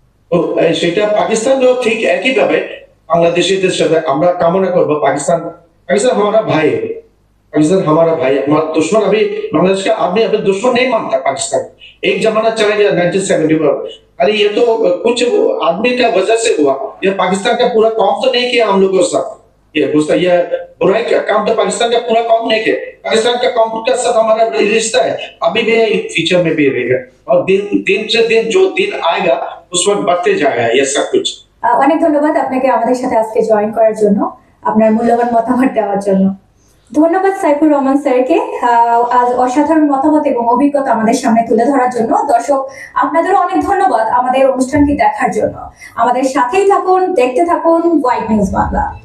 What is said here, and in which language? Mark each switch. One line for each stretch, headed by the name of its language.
Bangla: তো সেটা পাকিস্তানও ঠিক একই ভাবে বাংলাদেশিদের সাথে আমরা কামনা করবো।
Hindi: पाकिस्तान हमारा भाई है, पाकिस्तान हमारा भाई है, हमारा दुश्मन। अभी बांग्लादेश का आदमी अभी दुश्मन नहीं मानता पाकिस्तान। एक जमाना चला गया 1971, अरे ये तो कुछ आदमी का वजह से हुआ, ये पाकिस्तान का पूरा कौम तो नहीं किया हम लोगों के साथ। ये बुराई का काम तो पाकिस्तान का पूरा कौम नहीं किया, पाकिस्तान का कौम के साथ हमारा रिश्ता है, अभी भी है, फ्यूचर में भी रहेगा, और दिन से दिन जो दिन आएगा उस वक्त बढ़ते जाएगा ये सब कुछ।
Bangla: অনেক ধন্যবাদ আপনাকে আমাদের সাথে আজকে জয়েন করার জন্য, আপনার মূল্যবান মতামত দেওয়ার জন্য। ধন্যবাদ সাইফুর রহমান স্যারকে আজ অসাধারণ মতামত এবং অভিজ্ঞতা আমাদের সামনে তুলে ধরার জন্য। দর্শক, আপনাদেরও অনেক ধন্যবাদ আমাদের অনুষ্ঠানটি দেখার জন্য। আমাদের সাথেই থাকুন, দেখতে থাকুন হোয়াইট নিউজ বাংলা।